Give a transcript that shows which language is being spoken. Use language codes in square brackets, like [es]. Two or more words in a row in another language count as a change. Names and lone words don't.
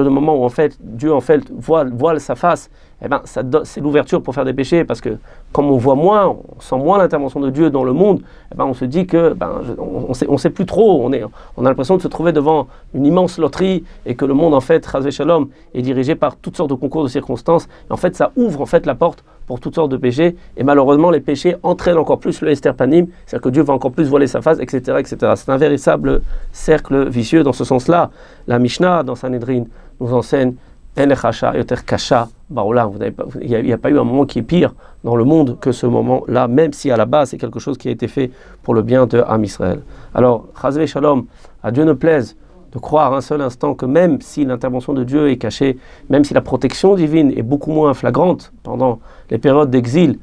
[fr] du moment où en fait Dieu en fait voile sa face, eh ben c'est l'ouverture pour faire des péchés, parce que comme on voit moins, on sent moins l'intervention de Dieu dans le monde, eh ben on se dit que on sait plus trop, on a l'impression de se trouver devant une immense loterie et que le monde en fait [he] חס ושלום [fr] est dirigé par toutes sortes de concours de circonstances, et en fait ça ouvre en fait la porte pour toutes sortes de péchés, et malheureusement les péchés entraînent encore plus le [he] הסתר פנים, [fr] c'est-à-dire que Dieu va encore plus voiler sa face, etc., etc. C'est un véritable cercle vicieux. Dans ce sens-là, la Mishnah dans Sanhedrin nous enseigne [he] אין לך שעה יותר קשה בעולם. [fr] Il n'y a pas eu un moment qui est pire dans le monde que ce moment-là, même si à la base c'est quelque chose qui a été fait pour le bien de Am Israël. Alors, [he] חס ושלום, [fr] à Dieu ne plaise de croire un seul instant que même si l'intervention de Dieu est cachée, même si la protection divine est beaucoup moins flagrante pendant les périodes d'exil.